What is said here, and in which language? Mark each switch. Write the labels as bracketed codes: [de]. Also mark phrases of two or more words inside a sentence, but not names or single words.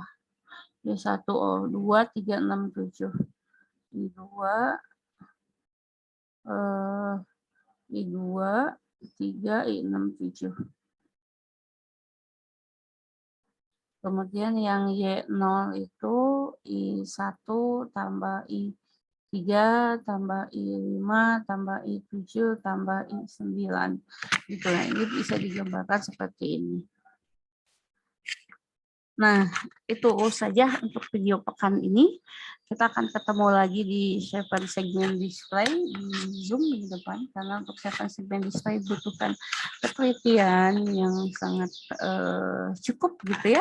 [id] Y1 2 3 6 7. I2 I2 3 I6 7. Kemudian yang Y0 itu I1 tambah I3 tambah I5 tambah I7 tambah I9. Gitu. Nah, ini bisa digambarkan seperti ini. Nah, itu saja untuk video pekan ini. Kita akan ketemu lagi di 7 [en] segment display [id] di Zoom minggu depan. Karena untuk 7 [en] segment display [id] butuhkan ketelitian yang sangat cukup gitu ya.